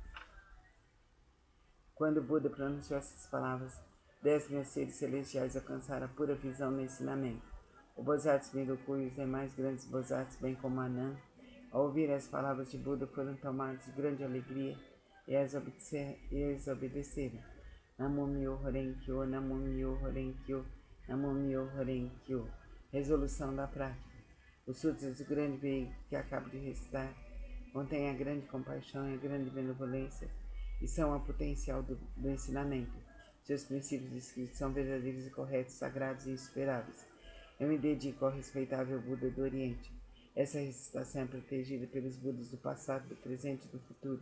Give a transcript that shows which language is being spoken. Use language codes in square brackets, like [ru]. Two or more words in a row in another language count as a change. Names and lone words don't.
[pt] Quando o Buda pronunciou essas palavras, 10.000 seres celestiais alcançaram a pura visão no ensinamento. O Bodhisattva Miruku e os demais grandes Bodhisattvas, bem como Anand, ao ouvir as palavras de Buda, foram tomados de grande alegria e as obedeceram. [ja] 南無妙法蓮華経、南無妙法蓮華経、南無妙法蓮華経. [pt] Resolução da prática. Os sutras do grande veículo que acabo de recitar contêm a grande compaixão e a grande benevolência e são a potencial do ensinamento. Seus princípios escritos são verdadeiros e corretos, sagrados e insuperáveis. Eu me dedico ao respeitável Buda do Oriente. Essa recitação é protegida pelos Budas do passado, do presente e do futuro.